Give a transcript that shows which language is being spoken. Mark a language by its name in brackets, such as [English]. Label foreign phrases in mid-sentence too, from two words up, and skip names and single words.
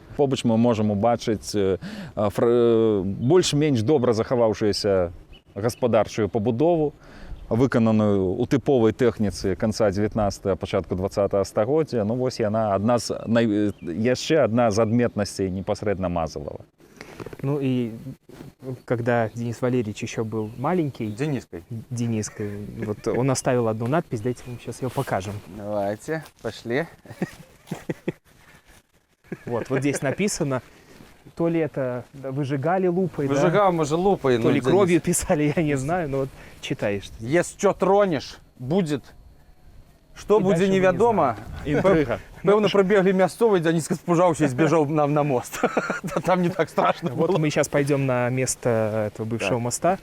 [Belarusian] Побач мы можам убачыць больш-менш добра захаваўшуюся гаспадарчую пабудову, выкананую ў тыповай тэхніцы канца 19-го, пачатку 20-го стагоддзя. Ну, вось яна яшчэ адна з адметнасцей непасрэдна Мазалава. [Russian] Ну и когда Денис Валерьевич еще был маленький, Дениской, вот он оставил одну надпись, давайте мы сейчас ее покажем. Давайте, пошли. Вот здесь написано, то ли это выжигали лупой, Выжигал, может, лупой. То ли кровью писали, я не знаю, но вот читаешь. Если что тронешь, будет. Что [Belarusian] будзе невядома, інтрыга. Пэўна, прыбеглі мясцовыя, Дзяніска спужаўся і збежаў нам на мост. [Russian] Там не так страшно. Вот мы сейчас пойдем на место этого бывшего моста.